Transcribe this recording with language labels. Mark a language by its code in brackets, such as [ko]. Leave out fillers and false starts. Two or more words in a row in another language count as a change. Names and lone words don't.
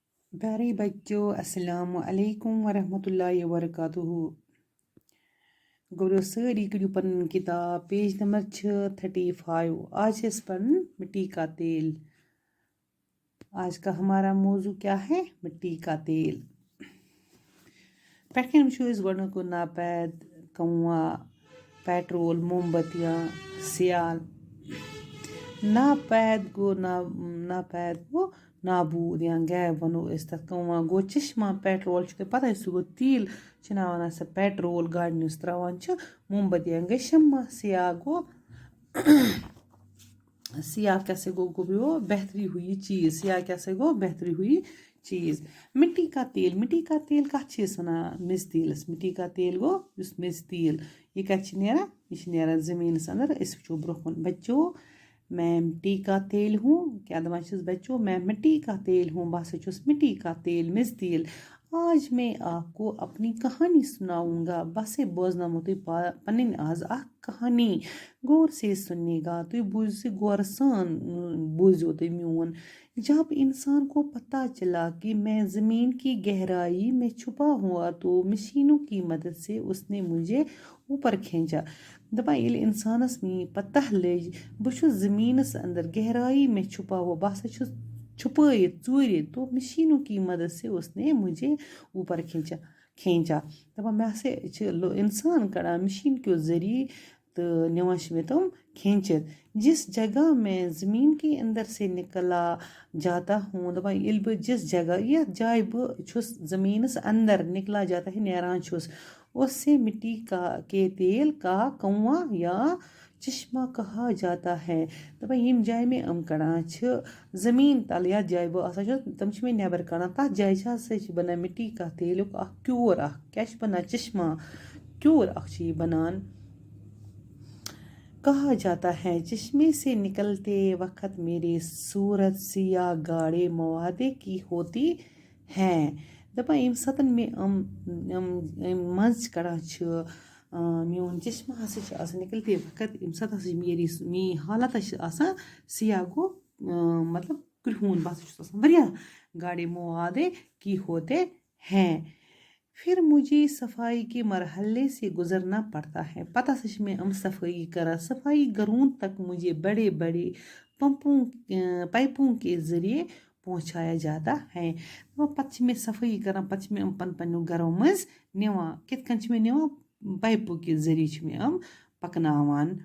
[ur] پیارے بچوں [ar] السلام علیکم ورحمۃ اللہ وبرکاتہ [ks] گوٚو سٲری کٔڑِو پنٕنۍ کِتاب پیج نمبر 35 [ur] آج ہے پڑھن مٹی کا تیل آج کا ہمارا موضوع کیا ہے مٹی کا تیل [ks] پٮ۪ٹھ کَنۍ وٕچھو أسۍ گۄڈٕنیُک گوٚو ناپید کُواں پیٹرول موم بتیاں سیال ناپید گوٚو نابوٗد یا غیب وَنو أسۍ تَتھ کُواں گوٚو چشمہ پیٹرول چھُ تۄہہِ پَتہ سُہ گوٚو تیٖل چھِ ناوان سۄ پیٹرول گاڑِ یُس ترٛاوان چھِ موم بتیاں گٔے شمع سیاہ گوٚو سیاہ کیٛاہ سا گوٚو بہتری ہوئی چیٖز سیاہ کیٛاہ سا گوٚو بہتری ہوئی چیٖز [ur] مٹی کا تیل [ks] کَتھ چھِ أسۍ وَنان میٚژِ تیٖلَس [ur] مٹی کا تیل [ks] گوٚو یُس میٚژِ تیٖل یہِ کَتہِ چھِ نیران یہِ چھِ نیران زٔمیٖنَس اَندَر أسۍ وٕچھو برٛونٛہہ کُن بچو [ur] میں مٹی کا تیل ہوں [ks] کیٛاہ دَپان چھَس بچو [ur] میں مٹی کا تیل ہوں [ks] بہٕ ہسا چھُس [ur] مٹی کا تیل [ks] میٚژِ تیٖل [ur] آج میں آپ کو اپنی کہانی سناؤں گا [ks] بہٕ ہسا بوزناومو تۄہہِ پَنٕنۍ آز اکھ کہانی [ur] غور سے سنیے گا [ks] تُہۍ بوٗزِو سُہ غورٕ سان بوٗزِو تُہۍ میون [ur] جب انسان کو پتہ چلا کہ میں زمین کی گہرائی میں چھپا ہوا تو مشینوں کی مدد سے اس نے مجھے اوپر کھینچا [ks] دَپان ییٚلہِ اِنسانَس پتہ لٔج بہٕ چھُس زٔمیٖنَس اندر [ur] گہرائی میں چھپا ہوا [ks] بہٕ ہسا چھُس چھُپٲیِتھ ژوٗرِ [ur] تو مشینوں کی مدد سے اس نے مجھے اوپر کھینچا [ks] دَپان مےٚ ہسا چھِ اِنسان کڑان مشیٖن کیو ذریعے تہٕ نِوان چھِ مےٚ تِم کھینچِتھ [ur] جس جگہ میں زمین کے اندر سے نکلا جاتا ہوں [ks] دَپان ییٚلہِ بہٕ [ur] جس جگہ [ks] یَتھ جایہِ بہٕ چھُس زٔمیٖنَس اندر [ur] نکلا جاتا ہے [ks] نیران چھُس [ur] اس سے مٹی کے تیل کا کنواں یا چشمہ کہا جاتا ہے [ks] دَپان ییٚمہِ جایہِ مےٚ یِم کڑان چھِ زٔمیٖن تل یَتھ جایہِ بہٕ آسان چھُس تِم چھِ مےٚ نیٚبر کڑان تَتھ جایہِ ہسا چھِ بنان مٹی کا تیلُک اکھ کیوٗر اکھ کیٛاہ چھِ بنان چشمہ کیوٗر اکھ چھِ یہِ بنان [ur] کہا جاتا ہے چشمے سے نکلتے وقت میری صورت سیاہ گاڑے موادے کی ہوتی ہیں [ks] دَپان ییٚمہِ ساتہٕ مےٚ منٛز کڑان چھِ میون چشمہ ہسا چھِ آسان [ur] نکلتے وقت [ks] ییٚمہِ ساتہٕ ہسا چھِ میٛٲنۍ حالت چھِ آسان سیاہ گوٚو مطلب کرٛہُن بہٕ ہسا چھُس آسان واریاہ [ur] گاڑے موادے کی ہوتے ہیں پھر مجھے صفائی کے مرحلے سے گزرنا پڑتا ہے [ks] پتہٕ ہسا چھِ مےٚ صفٲیی کران صفائی [ur] گھروں تک مجھے بڑے بڑے پائپوں کے ذریعے پہنچایا جاتا ہے [ks] پتہٕ چھِ مےٚ صفٲیی کران پتہٕ چھِ مےٚ پنٛنیو گرو منٛز نِوان کِتھ کٔنۍ چھِ مےٚ نِوان پایپو کہِ ذریعے چھِ مےٚ پکناوان